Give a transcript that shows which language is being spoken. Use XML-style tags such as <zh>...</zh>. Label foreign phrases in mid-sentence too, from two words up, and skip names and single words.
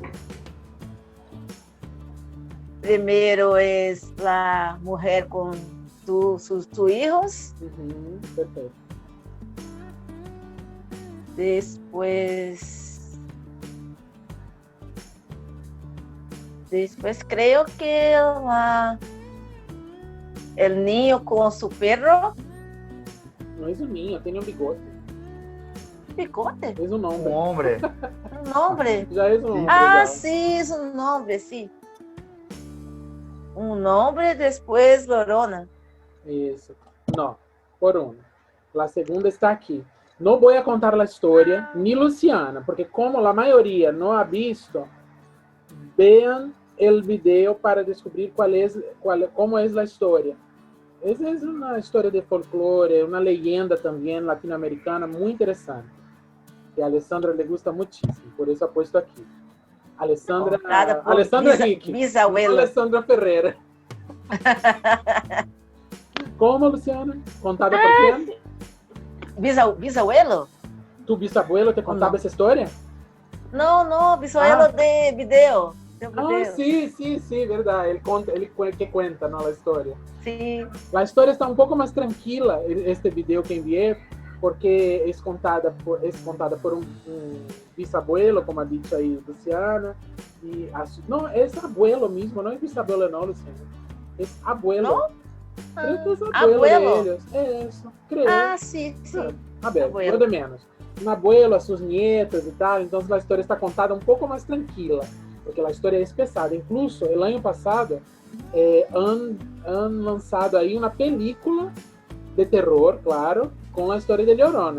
<pt>Primeiro é a mulher com</pt> <es>sus hijos.</es> <pt>Perfeito.</pt> <es>Después creo que el niño con su perro.</es> <pt>Não é um ninho, tem um bigode.</pt> <es>Bigote.</es> <pt>É um nome. Um hombre.</pt> <es>Un nombre.</es> <pt>Já é um nome. Ah, legal.</pt> <es>sí, es un nombre, sí. Un nombre, después Lorona.</es> <pt>Isso. Não, por uma. A segunda está aqui. Não vou contar a história, ni Luciana, porque como a maioria não ha visto,</pt> <es>vean el video</es> <pt>para descobrir como é a história. Essa é uma história de folclore, uma leyenda também latino-americana muito interessante, que a Alessandra</pt> <es>le gusta</es> <pt>muitíssimo, por isso aposto aqui. Alessandra Rick,</pt> <es>bisabuelo.</es> <pt>Alessandra Ferreira. Como, Luciana? Contada por quem?</pt> <es>Bisabuelo?</es> <pt>Tu bisabuelo te contava essa história?</pt> <es>No, bisabuelo de video. Ah, sí,</es> <pt>verdade. Ele que conta, não, a história.</pt> <es>Sí.</es> <pt>A história está um pouco mais tranquila, este video que enviei, porque é contada por um bisabuelo, como</pt> <es>ha dicho</es> <pt>aí Luciana. Não, é abuelo mesmo, não é bisabuelo não, Luciana. É abuelo. Não?</pt> <es>Creo que es abuelo de ellos. Eso, creo. Ah, sí. A ver, Abuelo. lo de menos. Un abuelo, a sus nietas y tal, entonces la historia está contada un poco más tranquila, porque la historia es pesada. Incluso, el año pasado, han lanzado ahí una película de terror, claro, con la historia de Llorona.</es>